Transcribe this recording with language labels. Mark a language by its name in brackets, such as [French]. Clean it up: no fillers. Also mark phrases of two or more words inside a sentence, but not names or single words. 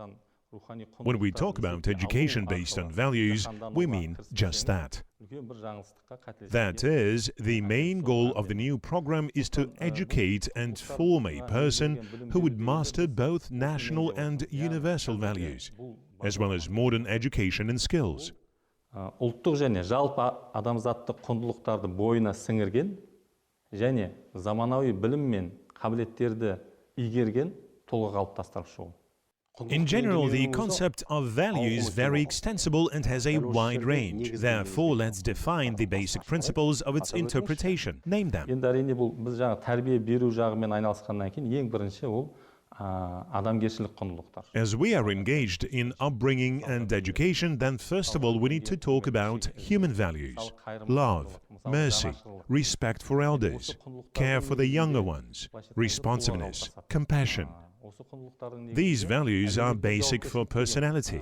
[English] When we talk about education based on values, we mean just that. That is, the main goal of the new program is to educate and form a person who would master both national and universal values, as well as modern education and skills. [Kazakh] Ұлттық және жалпы адамзаттық құндылықтарды бойына сіңірген және заманауи білім мен қабілеттерді игерген тұлға қалыптастырушы ол. [English] In general, the concept of value is very extensible and has a wide range. Therefore, let's define the basic principles of its interpretation. Name them. [Kazakh] Енді әрине бұл біз жаңа тәрбие беру жағымен айналысқаннан кейін ең бірінші ол адамгершілік құндылықтар. [English] As we are engaged in upbringing and education, then first of all we need to talk about human values: love, mercy, respect for elders, care for the younger ones, responsiveness, compassion. These values are basic for personality.